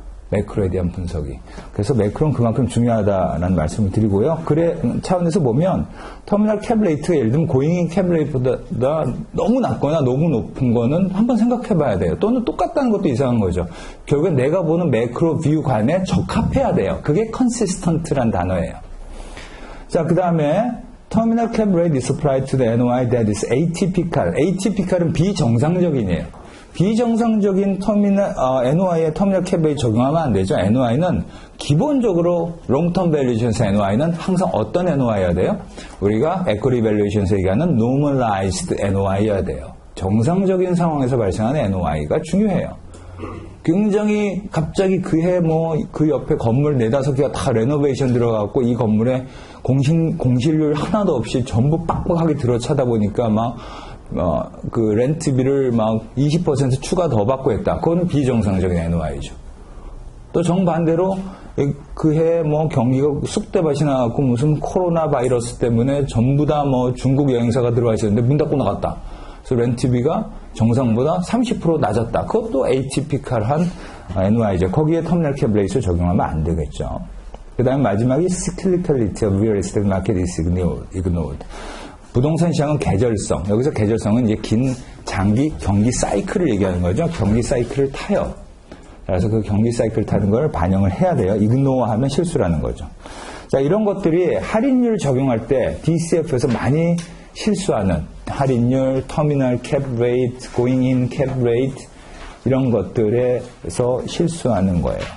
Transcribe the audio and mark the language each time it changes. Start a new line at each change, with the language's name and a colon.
Korean: 매크로에 대한 분석이. 그래서 매크로는 그만큼 중요하다라는 말씀을 드리고요. 그래 차원에서 보면 터미널 캡 레이트가 예를 들면 고잉인 캡 레이트보다 너무 낮거나 너무 높은 거는 한번 생각해 봐야 돼요. 또는 똑같다는 것도 이상한 거죠. 결국엔 내가 보는 매크로 뷰관에 적합해야 돼요. 그게 컨시스턴트란 단어예요. 자, 그 다음에 터미널 캡 레이트
English: is applied to the NOI that is atypical.
Korean: atypical은 비정상적인이에요. 비정상적인 NOI에 터미널 캡 레이트 적용하면 안 되죠. NOI는 기본적으로 롱텀 밸류에이션에서 NOI는 항상 어떤 NOI여야 돼요? 우리가 에쿼리 밸류에이션에서 얘기하는 normalized NOI여야 돼요. 정상적인 상황에서 발생하는 NOI가 중요해요. 굉장히 갑자기 그해 그 옆에 건물 4-5개가 다 레노베이션 들어가고 이 건물에 공실률 하나도 없이 전부 빡빡하게 들어차다 보니까 그 렌트비를 20% 추가 더 받고 했다. 그건 비정상적인 NOI죠. 또 정반대로 그해 경기가 쑥대밭이 나갖고 무슨 코로나 바이러스 때문에 전부 다 중국 여행사가 들어와 있었는데 문 닫고 나갔다. 그래서 렌트비가 정상보다 30% 낮았다. 그것도 에이티피컬한 NOI죠. 거기에 터미널 캡 레이트를 적용하면 안 되겠죠. 그 다음에 마지막이
English: cyclicality of real estate market is ignored.
Korean: 부동산 시장은 계절성. 여기서 계절성은 이제 긴 장기 경기 사이클을 얘기하는 거죠. 경기 사이클을 타요. 그래서 그 경기 사이클 타는 걸 반영을 해야 돼요. 이그노어하면 실수라는 거죠. 자, 이런 것들이 할인율 적용할 때 DCF에서 많이 실수하는 할인율, 터미널 캡 레이트, 고잉 인 캡 레이트 이런 것들에서 실수하는 거예요.